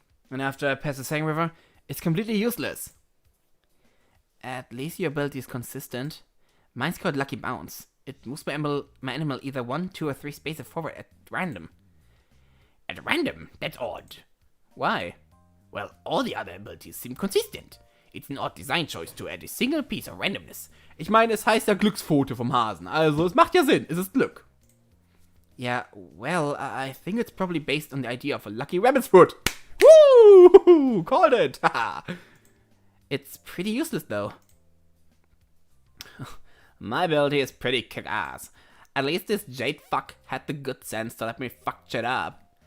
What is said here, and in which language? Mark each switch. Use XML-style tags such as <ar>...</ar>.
<en>And after I pass the second river, it's completely useless. At least your ability is consistent. Mine's called Lucky Bounce. It moves my animal either 1, 2, or 3 spaces forward at random. At random? That's odd. Why? Well, all the other abilities seem consistent. It's an odd design choice to add a single piece of randomness.</en> <de>Ich meine, es heißt ja Glückspfote vom Hasen, also es macht ja Sinn, es ist Glück.</de> <en>Yeah, well, I think it's probably based on the idea of a lucky rabbit's foot. Woo! Called it! It's pretty useless though. My ability is pretty kick-ass. At least this Jade fuck had the good sense to let me fuck shit up.</en>